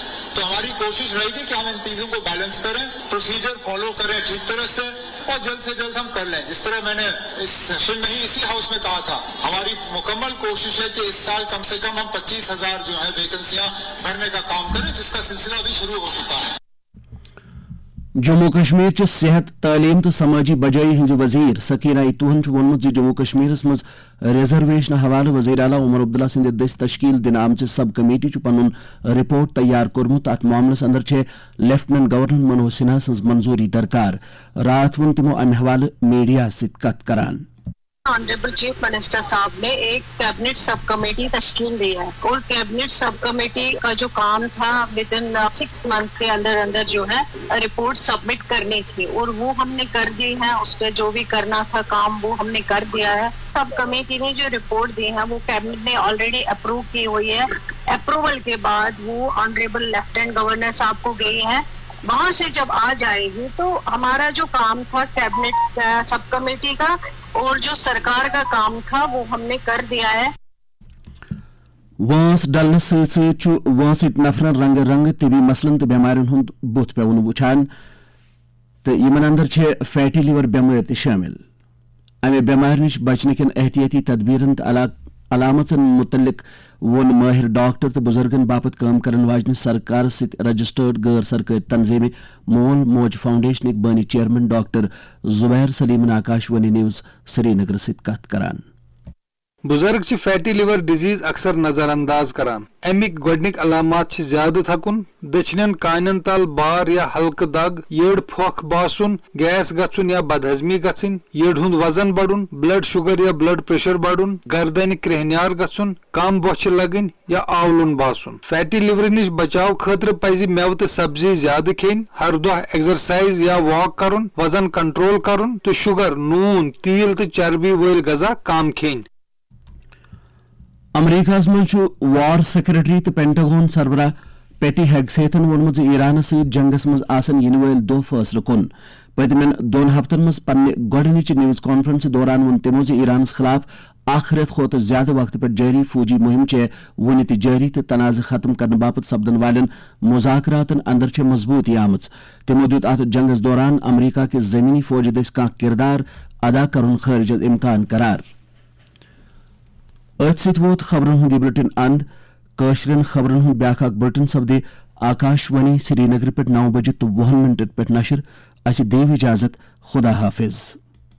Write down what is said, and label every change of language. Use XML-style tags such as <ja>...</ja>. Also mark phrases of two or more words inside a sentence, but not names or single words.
<hi>तो हमारी कोशिश रहेगी कि हम इन चीजों को बैलेंस करें,</hi> <en>procedure follow</en> <hi>करें ठीक तरह से और जल्द से जल्द हम कर लें। जिस तरह मैंने इस सेशन में ही इसी हाउस में कहा था, हमारी मुकम्मल कोशिश है कि इस साल कम से कम हम 25,000 जो है वैकेंसियां भरने का काम करें, जिसका सिलसिला भी शुरू हो चुका है।</hi> <ks>जम्मू कश्मीर च सेहत तालीम तो समाजी बजाई हिंज वजीर सकीना इतूहन वोनमुत जम्मू कश्मीर मज रिजर्वेशन हवाले वज़ीर आला उमर अब्दुल्ला सिंद दस तश्कील दिन आमच</ks> <en>sub committee</en> <ks>पनुन रिपोर्ट तैयार कोरमुत। अत मामलस अंदर छे लेफ्टिनेंट गवर्नर मनोज सिन्हा सज मंजूरी दरकार। रात वोन तिमो अमे हवाले मीडिया सित कत करान।</ks> <en>Honourable Chief Minister</en> <hi>साहब ने एक</hi> <en>cabinet sub committee</en> <hi>तश्कील दी है और</hi> <en>cabinet sub committee</en> <hi>का जो काम था</hi> <en>within 6 month</en> <hi>के अंदर अंदर जो है रिपोर्ट सबमिट करनी थी और वो हमने कर दी है। उस पर जो भी करना था काम वो हमने कर दिया है। सब कमेटी ने जो रिपोर्ट दी है वो कैबिनेट ने</hi> <en>already approve</en> <hi>की हुई है। अप्रूवल के बाद वो</hi> <en>Honourable Lieutenant Governor</en> <hi>साहब को गई है। वहां से जब आ जाएगी तो हमारा जो काम था</hi> <en>cabinet sub committee</en> <hi>का और जो सरकार का काम था वो हमने कर दिया है।</hi> <ks>वांस डलने से वांस नफरन रंग रंग तबी मसलन तो बेमारन हुंद बुत पे वुछान तो यमन अंदर छे</ks> <en>fatty liver</en> <ks>बेमार ते शामिल। अमे बेमार निश बचने के एहतियाती तदबीरन अलामतन मुतल्लिक वोन माहिर डॉक्टर तो बुजुर्गन बापत काम करन वाजन सरकार सित रजिस्टर्ड गैर सरकारी तंजीम मोल मोज फाउंडेशन बानी चेयरमैन डॉक्टर जुबैर सलीम आकाशवाणी न्यूज श्रीनगर सित कत करान। बुजुर्ग</ks> <en>fatty liver disease</en> <ks>अक्सर नजरअंदाज करान। अमिक गोडनिक अलामात ज्यादा थकुन, दचनन कानन तल बार या हल्क दग, येड़ फोख बासुन, गैस गचुन या बदहजमी गचन, येड़ हुंद वजन बढ़ुन,</ks> <en>blood sugar</en> <ks>या</ks> <en>blood pressure</en> <ks>बढ़ुन, गर्दन क्रेहन्यार गचुन, कम बोछ लगन या आवलुन बासुन।</ks> <en>fatty liver</en> <ks>निश बचाव खतर पज मेव तो सब्जी ज्यादा खेन, हर दह एक्सरसाइज या वॉक करुन, वजन कंट्रोल करुन तो शुगर, नून, तील तो चर्बी वल गजा कम खेन। अमरीका मज</ks> <en>war secretary</en> <ks>तो पेंटागन सरबराह पेटी हेगसेथन वोनमुत ईरान सहित जंगस मज आसन यिन वल दो फैसले कुन। पतमन 2 हफ्तन मज पन्ने गोडनिच</ks> <en>news conference</en> <ks>दौरान वोन तिमो ईरान खिलाफ आख रेत खोत ज्यादा वक्त पे जारी फौजी मुहिम चे वन त जारी तो तनाज़ खत्म करने बापत सपदन वालन मुज़ाकरातन अंदर चे मजबूती आमच। तिमो दित अत जंगस दौरान अमरीका के जमीनी फौज दस कह किरदार अदा करुन खर्ज इम्कान करार। अत सित वोत खबरन हुंद बुलेटिन अंद कशरन खबरन हुंद ब्याख बुलेटिन सपदे आकाशवाणी श्रीनगर पे 9 बजे तो 20 मिनट पे नशर। अस देव इजाजत। खुदा हाफिज।</ks>